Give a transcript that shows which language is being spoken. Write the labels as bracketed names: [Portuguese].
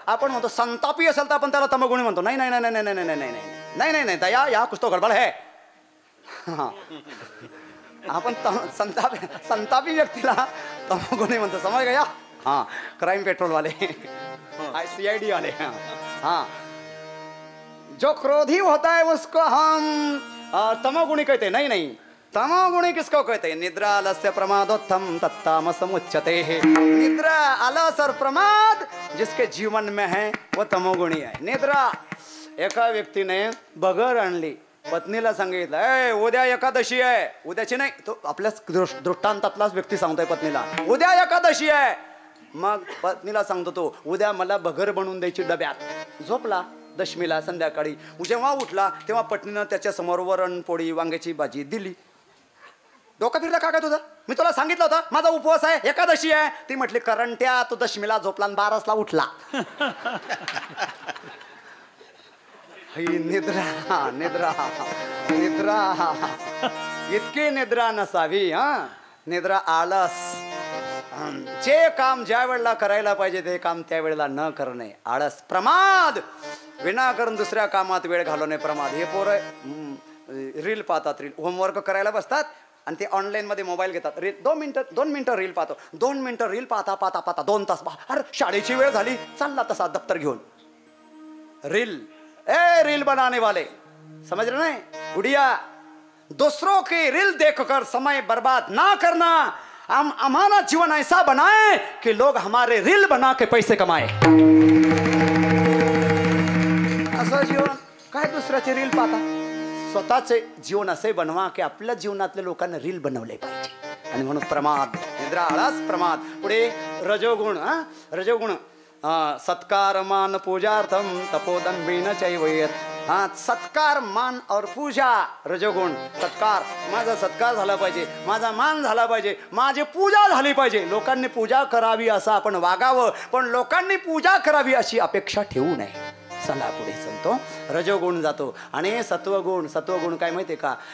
[Marathi] आपण म्हणतो संतापी असेल तर आपण त्याला तमोगुणी म्हणतो। नाही नाही नाही नाही नाही नाही नाही नाही नाही नाही [Hindi] दया या कुछ तो गडबड है। [Marathi] हाँ, आपण संतापी व्यक्तीला तमोगुणी म्हणतो, [Hindi] समझ गया? हाँ, क्राइम पेट्रोल वाले, CID वाले। हाँ, जो क्रोधी होता है उसको हम तमोगुणी कहते हैं। नहीं नहीं, तमोगुणी किसको कहते हैं? निद्रा आलस्य प्रमादोत्थम तत्तामसमुच्यते है। निद्रा आलस और प्रमाद जिसके जीवन में है वो तमोगुणी है। [Marathi] निद्रा, एका व्यक्तीने बगर आणली, पत्नीला सांगितलं ए उद्या एकादशी आहे, उद्याची नाही तो आपल्या दृष्टांतातलाच व्यक्ती सांगतोय पत्नीला उद्या एकादशी आहे। मग पत्नीला सांगतो तो उद्या मला बगर बनवून द्यायची डब्यात। झोपला दशमीला संध्याकाळी, जेव्हा उठला तेव्हा पत्नीनं त्याच्या समोर वरण पोळी वांग्याची भाजी दिली। डोकं फिरलं का तुझं? मी तुला सांगितलं होतं माझा उपवास आहे, एकादशी आहे। ती म्हटली करंट्या तू दशमीला झोपला आणि 12ला उठला। निद्रा निद्रा निद्रा इतकी निद्रा नसावी। हा, निद्रा आळस। जे काम ज्या वेळेला करायला पाहिजे ते काम त्या वेळेला न करणे आळस। प्रमाद, विनाकारण दुसऱ्या कामात वेळ घालवणे प्रमाद। हे पोरं रील पाहतात, रील होमवर्क करायला बसतात आणि ते ऑनलाईन मध्ये मोबाईल घेतात। रील 2 मिनिटं रील पाहतो, 2 मिनिटं रील पाहता पाहता पाहता 2 तास। अरे शाळेची वेळ झाली, चालला तसा दप्तर घेऊन रील। [Hindi] ए रील बनाने वाले, समझ रहे नहीं? गुड़िया, दूसरों की रील देखकर समय बर्बाद ना करना। हम हमारा जीवन ऐसा बनाए कि लोग हमारे रील बना के पैसे कमाए। [Marathi] असं जीवन काय दुसऱ्याचे रील पाहता? स्वतःचे जीवन असे बनवा की आपल्या जीवनातल्या लोकांना रील बनवले पाहिजे। आणि म्हणून प्रमाद, निद्रा आळस प्रमाद। पुढे रजोगुण। [Sanskrit] रजोगुण सत्कार मान पूजार्थम तपोदन चैवयत। [Hindi] हाँ, सत्कार मान और पूजा रजोगुण। [Marathi] सत्कार, माझा सत्कार झाला पाहिजे, माझा मान झाला पाहिजे, माझी पूजा झाली पाहिजे। लोकांनी पूजा करावी असं आपण वागावं, पण लोकांनी पूजा करावी अशी अपेक्षा ठेवू नये। चला पुढे चलतो। रजोगुण जातो आणि सत्वगुण। सत्वगुण काय माहिती का?